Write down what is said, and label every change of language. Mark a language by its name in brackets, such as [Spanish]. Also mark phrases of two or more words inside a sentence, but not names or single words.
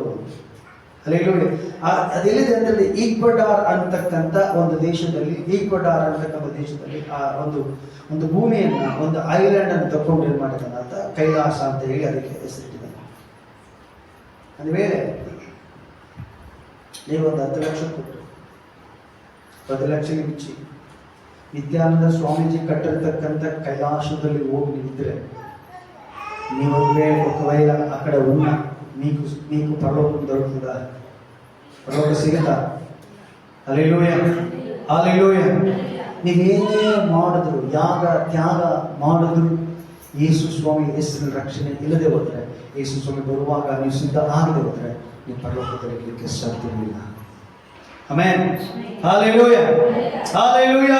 [Kannada] ಅದೆಲ್ಲಿದೆ ಅಂತಂದ್ರೆ ಈಕ್ವಡಾರ್ ಅಂತಕ್ಕಂಥ ಒಂದು ದೇಶದಲ್ಲಿ, ಈಕ್ವಡಾರ್ ಅಂತಕ್ಕಂಥ ದೇಶದಲ್ಲಿ ಆ ಒಂದು ಭೂಮಿಯನ್ನ, ಒಂದು ಐಲ್ಯಾಂಡ್ ಅನ್ನು ತಕೊಂಡು ಏನ್ ಮಾಡಿದಾನೆ ಆತ, ಕೈಲಾಸ ಅಂತ ಹೇಳಿ ಅದಕ್ಕೆ ಹೆಸರಿಟ್ಟಿದ್ದಾನೆ. ಅಂದ ಮೇಲೆ ನೀವೊಂದು 10 ಲಕ್ಷ ಕೊಟ್ಟು 10 ಲಕ್ಷ ಬಿಚ್ಚಿ ನಿತ್ಯಾನಂದ ಸ್ವಾಮೀಜಿ ಕಟ್ಟಿರ್ತಕ್ಕಂಥ ಕೈಲಾಸದಲ್ಲಿ ಹೋಗಿ ನಿಂತರೆ, [Telugu] ఒకవేళ అక్కడ ఉన్న నీకు పరలోకం దొరుకుతుందా? పరలోకం ಸಿಗುತ್ತಾ? హల్లెలూయా, హల్లెలూయా. [Kannada] ನೀವೇನೇ ಮಾಡಿದ್ರು, ಯಾಗ ತ್ಯಾಗ ಮಾಡಿದ್ರು, ಯೇಸು ಸ್ವಾಮಿ ಹೆಸರಿನ ರಕ್ಷಣೆ ಇಲ್ಲದೆ ಹೋದ್ರೆ, ಯೇಸು ಸ್ವಾಮಿ ಬರುವಾಗ ನೀವು ಸಿದ್ಧ ಆಗದೆ ಹೋದ್ರೆ ನೀವು ಪರಲೋಕದಲ್ಲಿ ಇರಲಿಕ್ಕೆ ಸಾಧ್ಯವಿಲ್ಲ. ಆಮೆನ್, ಹಲ್ಲೆಲೂಯಾ, ಹಲ್ಲೆಲೂಯಾ.